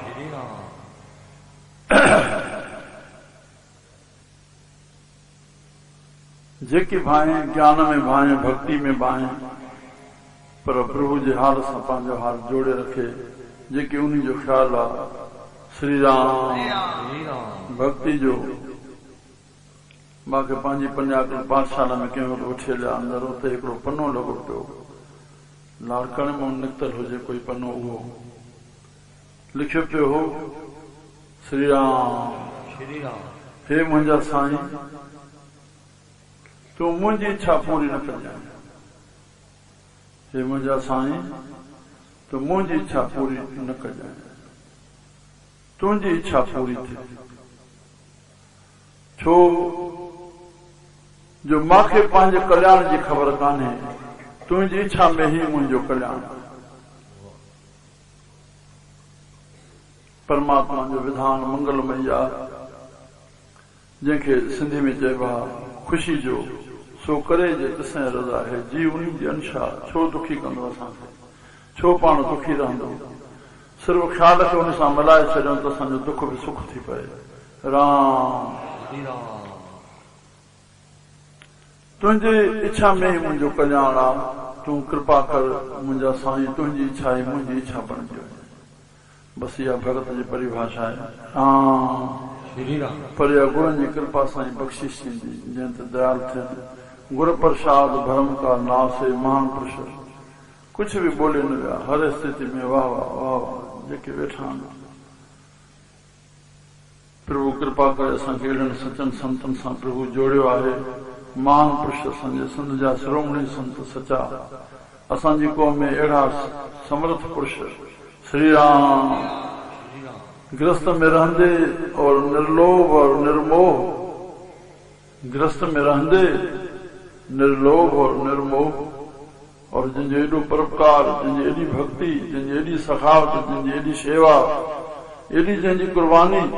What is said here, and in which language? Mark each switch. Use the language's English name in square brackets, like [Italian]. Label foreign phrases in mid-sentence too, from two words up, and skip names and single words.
[Sindhi] जेकी भाए ज्ञान में भाए भक्ति में भाए पर प्रभु जे हाल सां पंहिंजो हाल जोड़े रखे जेकी उन जो ख्याल आहे श्री राम भक्ति जो मूंखे पंहिंजी पंजाब पाठशाला में कंहिं वटि वठी हलिया अंदरि उते हिकिड़ो पनो लॻो पियो लाड़कण मां निकितल हुजे कोई पनो उहो लिखियो पियो हो श्री राम हे मुंहिंजा साईं तूं मुंहिंजी इच्छा पूरी न कजांइ हे मुंहिंजा साईं तूं मुंहिंजी इच्छा पूरी न कजांइ तुंहिंजी इच्छा पूरी थी छो जो मूंखे पंहिंजे कल्याण जी ख़बर कान्हे तुंहिंजी इच्छा में ही मुंहिंजो कल्याण परमात्मा जो विधान मंगलमय आहे जंहिंखे सिंधी में चइबो आहे ख़ुशी जो सो करे जे तिसां रज़ा है जी उन जी अंशा छो दुखी कंदो असांखे छो पाण दुखी रहंदो सिर्फ़ ख़्याल खे हुन सां मिलाए छॾियूं त असांजो दुख बि सुख थी पए राम तुंहिंजे इच्छा में ई मुंहिंजो कल्याण आहे तूं कृपा कर मुंहिंजा साईं तुंहिंजी इच्छा ई मुंहिंजी इच्छा बणिजी वञे बस इहा भगत जी परिभाषा आहे पर इहा गुरनि जी कृपा सां ई बख़्शिश थींदी जंहिं ते दयाल थियनि [Punjabi] ਗੁਰ ਪ੍ਰਸਾਦ ਭਰਮ ਕਾ ਨਾਸ [Sindhi] महान पुरुष कुछ भी बोले न विया हर स्थिति में वाह वाह वाह वाह जेके वेठा प्रभु कृपा करे असांखे अहिड़नि सचन संतनि सां प्रभु जोड़ियो आहे महान पुरुष असांजे सिंध जा शिरोमणी संत सचा असांजी क़ौम में अहिड़ा समर्थ पुरुष श्री राम गृहस्थ में रहंदे और निर्लोभ और निर्मोह गृहस्थ में रहंदे निर्लोभ और निर्मोह और जिनजो एॾो परोपकार जिनजी एॾी भक्ति जिनजी एॾी सखावत जिनजी एॾी शेवा एॾी जंहिंजी कुर्बानी